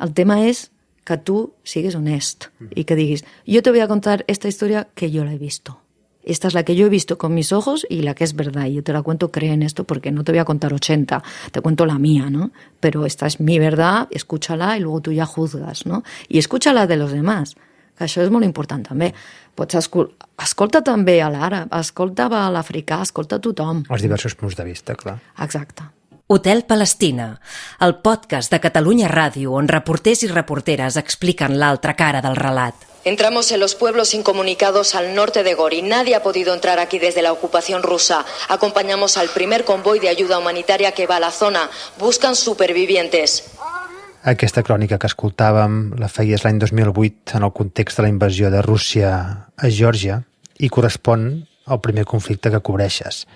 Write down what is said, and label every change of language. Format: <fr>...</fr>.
<es>El tema és que tu sigues honest y que diguis, yo te voy a contar esta historia que yo la he visto. Esta es la que yo he visto con mis ojos y la que es verdad. Y yo te la cuento, cree en esto, porque no te voy a contar 80, te cuento la mía, ¿no? Pero esta es mi verdad, escúchala y luego tú ya juzgas, ¿no?</es> <ca>Y escúchala de los demás, que això és molt important també. Pots escolta també a l'àrab, escolta a l'africà, escolta a tothom. Els diversos punts de vista, clar. Exacte. Hotel Palestina, el podcast de Catalunya Ràdio on reporters i reporteres expliquen l'altra cara del relat.</ca> <es>Entramos en los pueblos incomunicados al norte de Gori. Nadie ha podido entrar aquí desde la ocupación rusa. Acompañamos al primer convoy de ayuda humanitaria que va a la zona. Buscan supervivientes.</es> <ca>Aquesta crònica que escoltàvem la feies l'any 2008 en el context de la invasió de Rússia a Geòrgia i correspon al primer conflicte que cobreixes.</ca>